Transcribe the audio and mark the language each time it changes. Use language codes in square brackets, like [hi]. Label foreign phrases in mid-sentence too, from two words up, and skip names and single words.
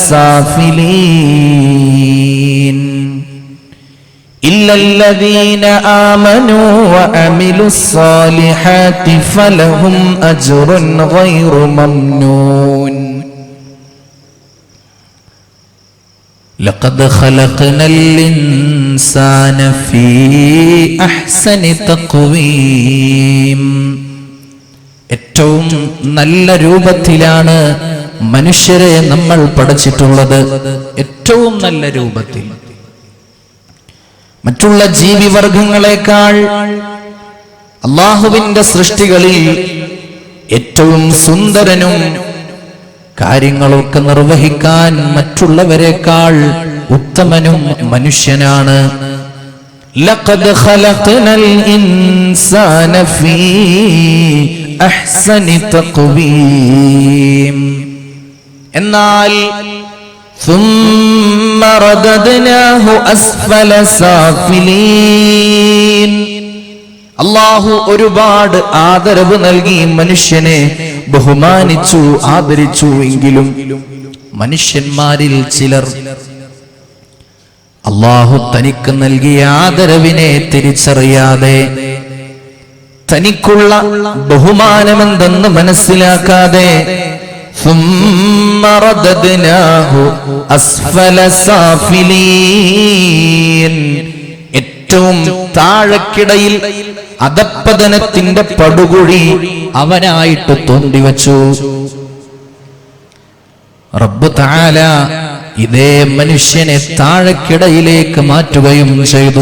[ar] سافلين إلا الذين آمنوا وعملوا الصالحات فلهم أجر غير ممنون لقد خلقنا الإنسان في أحسن تقويم [ml] ഏറ്റവും നല്ല രൂപത്തിലാണ് മനുഷ്യരെ നമ്മൾ പഠിച്ചിട്ടുള്ളത്. ഏറ്റവും നല്ല രൂപത്തിൽ. മറ്റുള്ള ജീവിവർഗങ്ങളെക്കാൾ അല്ലാഹുവിന്റെ സൃഷ്ടികളിൽ ഏറ്റവും സുന്ദരനും കാര്യങ്ങളൊക്കെ നിർവഹിക്കാൻ മറ്റുള്ളവരെക്കാൾ ഉത്തമനും മനുഷ്യനാണ്. [ar] لقد خلقنا الإنسان في أحسن تقويم. എന്നാൽ ثم رددناه أسفل سافلين. [ml] അല്ലാഹു ഒരുപാട് ആദരവ് നൽകി മനുഷ്യനെ ബഹുമാനിച്ചു ആദരിച്ചു. എങ്കിലും മനുഷ്യന്മാരിൽ ചിലർ അല്ലാഹു തനിക്ക് നൽകിയ ആദരവിനെ തിരിച്ചറിയാതെ, തനിക്കുള്ള ബഹുമാനമെന്തെന്ന് മനസ്സിലാക്കാതെ [ar] ثم رددناه أسفل سافلين. [ml] ഏറ്റവും താഴെക്കിടയിൽ അധപ്പതനത്തിന്റെ പടുകുഴി അവനായിട്ട് തോണ്ടിവച്ചു. [ar] رب تعالى [ml] ഇതേ മനുഷ്യനെ താഴെക്കിടയിലേക്ക് മാറ്റുകയും ചെയ്തു.